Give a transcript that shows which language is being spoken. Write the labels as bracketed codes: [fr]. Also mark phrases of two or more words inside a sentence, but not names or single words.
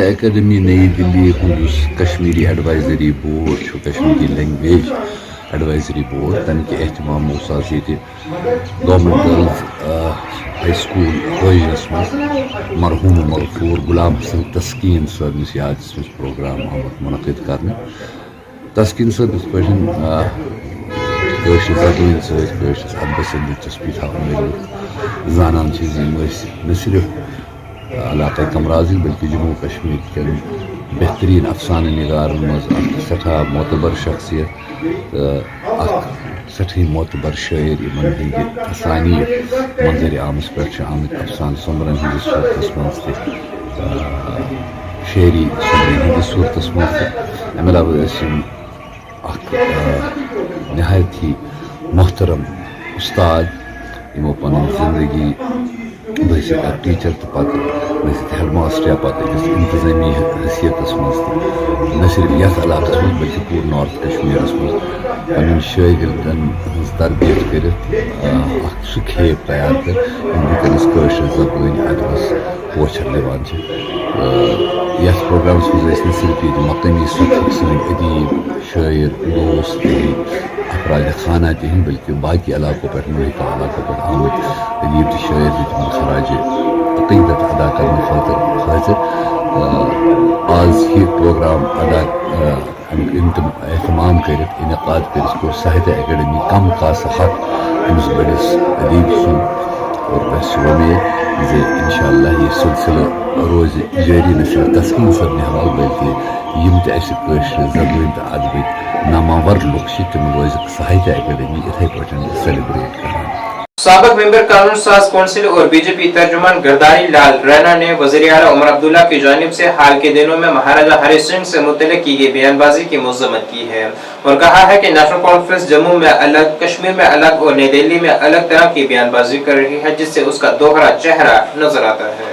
[ks] एकेडमी नई दिल्ली कश्मीरी एडवाइजरी बोर्ड, कश्मीरी लैंग्वेज एडवाइजरी बोर्ड, तम के एहतमाम गवर्नमेंट गर्ल्स हाई स्कूल रोजनस मज मरहूम मगफूर गुलाम हसन तस्कीन साहब याद प्रोग्राम आमुत मुनक़िद करने। तस्कीन साहब इस पे जबान सदस अदबस दिलचस्पी था जानान न सिर्फ इलाक़ कमराजी बल्कि जम्मू कश्मीर के बेहतरीन अफसाना निगार मज सठा मोतबर शख्सियत, सठी मोतबर शायर इन हंद अफसानी मंजर आमस पे आमद अफसान सुमरन हंदिस सूरतस मज शायरी सुमरन हंदिस सूरतस मज अमे अलावा नहायत ही मोहतरम उस्ताद यमो पन जिंदगी बहसीत टीचर तो पत् बहसीत [en] head master [ks] पत् इंतजामी हैसियत मज न सिर्फ यथ इलाक़स मज बल्कि पूरे नॉर्थ कश्मीरस मज पन्न शागिर्दन हज तरबियत कर सह खेप तैयार कर वनकस जबान अदबस पोचर दिवान यथ प्रोग्राम मज न सिर्फ ये मकामी सतह सन अदीब शायर दोस्त अफराद खाना तहन बल्कि बाकी इलाकों पर मुल्क इलाकों पर आमद अदीब शायर तम खराज अकीदत अदा करने खातिर आज ही प्रोग्राम अदा एहतमाम कर इनकाद कर साहित्य एकेडमी कम खास हक अमिस बड़िस अदीब सुन और बस उम्मीद जे इंशाअल्लाह ये सिलसिला रोज जारी न सिर्फ तस्कीन सब ने हवाल बल्कि यम ज़बान तो अदब नामावर लोग तम रोज साहित्य अकेडमी इथे पे सेलिब्रेट कर। [ur] سابق ممبر قانون ساز کونسل اور بی جے پی ترجمان گرداری لال رینا نے وزیر اعلیٰ عمر عبداللہ کی جانب سے حال کے دنوں میں مہاراجہ ہری سنگھ سے متعلق کی گئی بیان بازی کی مذمت کی ہے اور کہا ہے کہ نیشنل کانفرنس جموں میں الگ، کشمیر میں الگ اور نئی دہلی میں الگ طرح کی بیان بازی کر رہی ہے، جس سے اس کا دوہرا چہرہ نظر آتا ہے.